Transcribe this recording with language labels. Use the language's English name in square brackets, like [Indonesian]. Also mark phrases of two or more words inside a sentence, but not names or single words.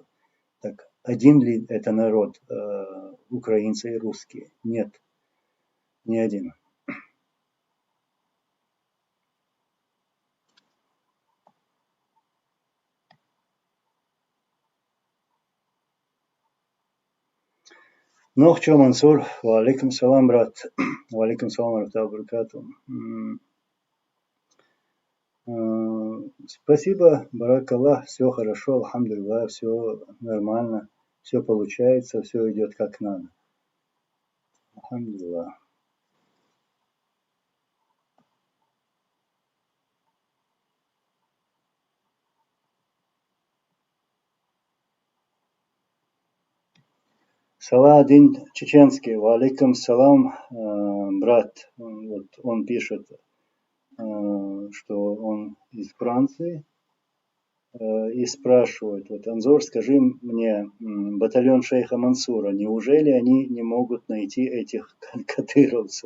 [Russian] Так один ли это народ, украинцы и русские? Нет, не один. Чё, Мансур? [Arabic] وعليكم السلام, брат. وعليكم السلام وبركاته. [Russian] Спасибо, [Arabic] بارك الله, [Russian] все хорошо, алхамдулиллах, все нормально, все получается, все идет как надо. [Arabic] Алхамдулиллах. Саладин Чеченский, وعليكم السلام, брат. [Russian] Он пишет, что он из Франции, и спрашивает, Анзор, скажи мне, батальон шейха Мансура, неужели они не могут найти этих кадыровцев?